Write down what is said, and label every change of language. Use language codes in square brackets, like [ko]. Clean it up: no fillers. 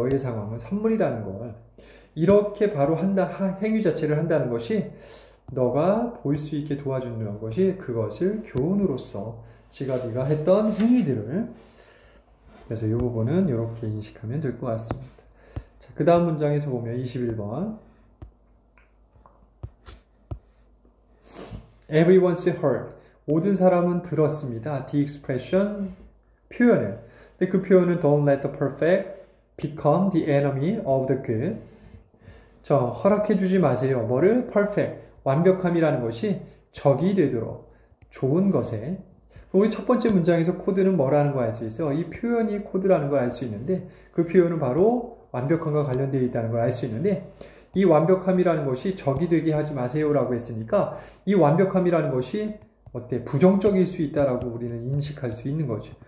[ko] 너의 상황은 선물이라는 걸 이렇게 바로 행위 자체를 한다는 것이 너가 볼 수 있게 도와주는 것이 그것을 교훈으로서 네가 했던 행위들을 그래서 이 부분은 이렇게 인식하면 될 것 같습니다. 자, 그 다음 문장에서 보면 21번 [en] Everyone's heard [ko] 모든 사람은 들었습니다. [en] The expression, [ko] 표현을. 근데 그 표현은 [en] don't let the perfect become the enemy of the good. [ko] 허락해 주지 마세요. 뭐를? perfect, 완벽함이라는 것이 적이 되도록 좋은 것에. 우리 첫 번째 문장에서 코드는 뭐라는 걸 알 수 있어? 이 표현이 코드라는 걸 알 수 있는데 그 표현은 바로 완벽함과 관련되어 있다는 걸 알 수 있는데 이 완벽함이라는 것이 적이 되게 하지 마세요라고 했으니까 이 완벽함이라는 것이 부정적일 수 있다라고 우리는 인식할 수 있는 거지.